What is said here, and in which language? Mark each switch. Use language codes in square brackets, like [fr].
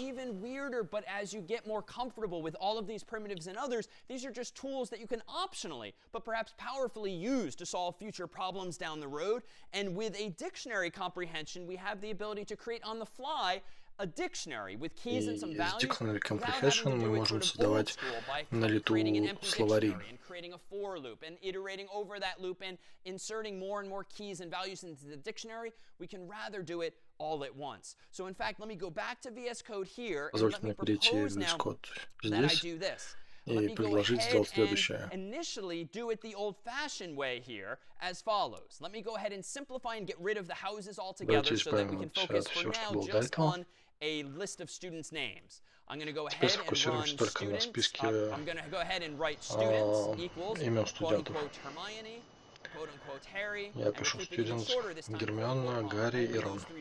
[en] Even weirder, but as you get more comfortable with all of these primitives and others, these are just tools that you can optionally, but perhaps powerfully use to solve future problems down the road. And with a dictionary comprehension, we have the ability to create on the fly a dictionary with keys and some values. [ru] Из Dictionary Comprehension мы можем создавать на лету словари. [en] Creating a for loop and iterating over that loop and inserting more and more keys and values into the dictionary, we can rather do it all at once. So in fact, let me go back to VS Code here and let me propose now that I do this. Let me go ahead and initially do it the old-fashioned way here as follows. Let me go ahead and simplify and get rid of the houses altogether so that we can focus for now just on a list of students' names. I'm going to go ahead and run students. I'm going to go ahead and write students equals quote-unquote Hermione, quote-unquote Harry, [ru] Я пишу students, Гермиона, Гарри и Рон.